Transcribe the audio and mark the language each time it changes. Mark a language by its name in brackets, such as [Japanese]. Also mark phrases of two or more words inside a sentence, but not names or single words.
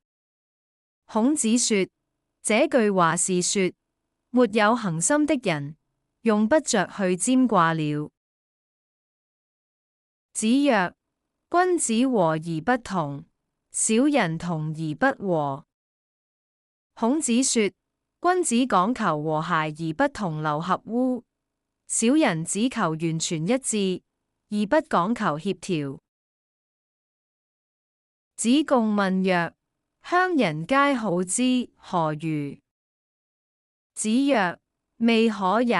[Chinese] 孔子說，這句話是說，沒有恒心的人，用不着去占卦了。 [Literary Chinese] 子曰：君子和而不同，小人同而不和。 [Chinese] 孔子說，君子講求和諧而不同流合污，小人只求完全一致，而不講求協調。 [Literary Chinese] 子貢問曰：鄉人皆好之，何如？子曰：未可也。